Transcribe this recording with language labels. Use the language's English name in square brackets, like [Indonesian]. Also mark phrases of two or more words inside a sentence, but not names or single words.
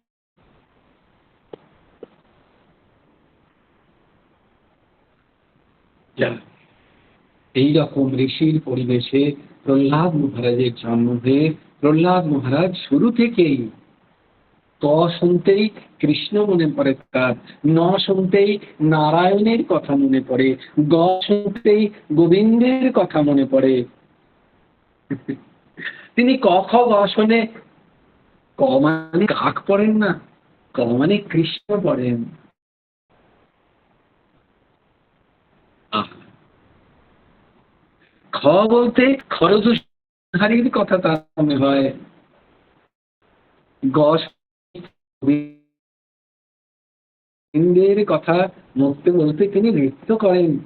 [Bangla] যা এইরকম ঋষির পরিবেশে প্রহ্লাদ মহারাজের জন্ম হয়ে প্রহ্লাদ মহারাজ শুরু থেকেই ক শুনতেই কৃষ্ণ মনে পড়ে তার, ন শুনতেই নারায়ণের কথা মনে পড়ে, গ শুনতেই গোবিন্দের কথা মনে পড়ে। তিনি ক খ গ শোনে, ক মানে কাক পড়েন না, ক মানে কৃষ্ণ পড়েন। আহ, খ বলতে খরদূষণহারির কথা তার মনে হয়, গ গোবিন্দের কথা বলতে বলতে তিনি নৃত্য করেন।